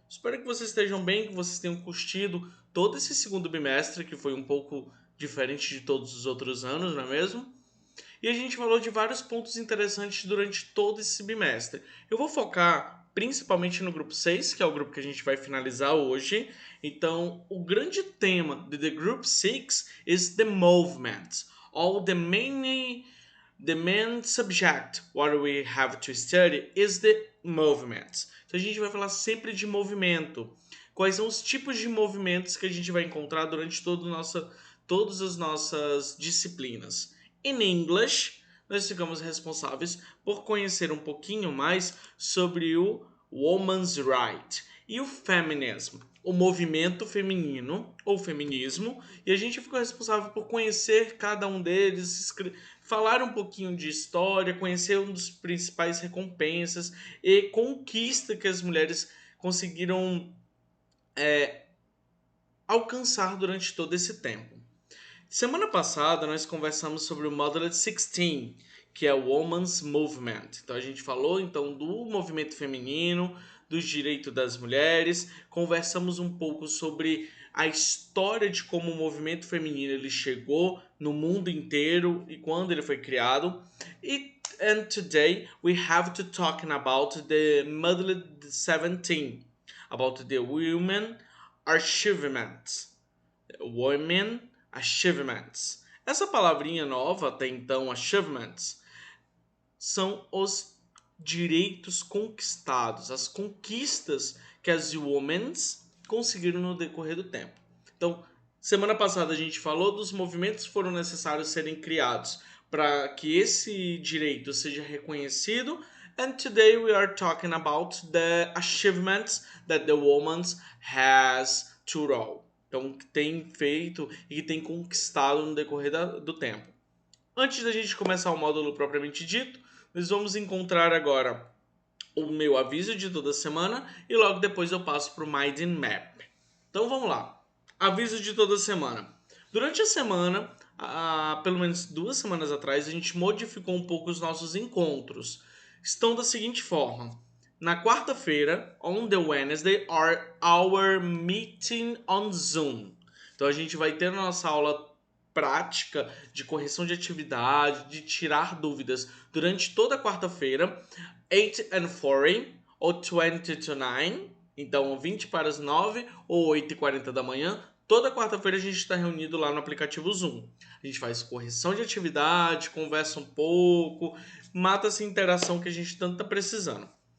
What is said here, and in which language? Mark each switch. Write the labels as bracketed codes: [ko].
[pt] Espero que vocês estejam bem, que vocês tenham curtido todo esse segundo bimestre, que foi um pouco diferente de todos os outros anos, não é mesmo? E a gente falou de vários pontos interessantes durante todo esse bimestre. Eu vou focar principalmente no grupo 6, que é o grupo que a gente vai finalizar hoje. Então, o grande tema de [en] The Group 6 is the movement, or the main subject what we have to study is the movement. [pt] Então a gente vai falar sempre de movimento. Quais são os tipos de movimentos que a gente vai encontrar durante todas as nossas disciplinas. [en] In English, [pt] nós ficamos responsáveis por conhecer um pouquinho mais sobre o Woman's Right e o Feminism, o movimento feminino ou feminismo, e a gente ficou responsável por conhecer cada um deles, falar um pouquinho de história, conhecer um dos principais recompensas e conquista que as mulheres conseguiram alcançar durante todo esse tempo. Semana passada nós conversamos sobre o Model 16, que é o Women's Movement. Então a gente falou então do movimento feminino, dos direitos das mulheres, conversamos um pouco sobre a história de como o movimento feminino ele chegou no mundo inteiro e quando ele foi criado. [en] And today we have to talk about the Model 17, about the women achievements. Women achievements. [pt] Essa palavrinha nova, até então, achievements, são os direitos conquistados, as conquistas que as women's conseguiram no decorrer do tempo. Então, semana passada a gente falou dos movimentos que foram necessários serem criados para que esse direito seja reconhecido. [en] And today we are talking about the achievements that the woman has to roll. [pt] Então, que tem feito e que tem conquistado no decorrer do tempo. Antes da gente começar o módulo propriamente dito, nós vamos encontrar agora o meu aviso de toda semana e logo depois eu passo para o Mind Map. Então vamos lá. Aviso de toda semana. Durante a semana, pelo menos 2 semanas atrás, a gente modificou um pouco os nossos encontros. Estão da seguinte forma. Na quarta-feira, [en] on the Wednesday, are our meeting on Zoom. [pt] Então a gente vai ter a nossa aula prática de correção de atividade, de tirar dúvidas durante toda a quarta-feira, [en] 8 and 4 [pt] ou [en] 20 to 9, [pt] então 20 para as 9 ou 8h40 da manhã. Toda quarta-feira a gente está reunido lá no aplicativo Zoom. A gente faz correção de atividade, conversa um pouco, mata essa interação que a gente tanto está precisando.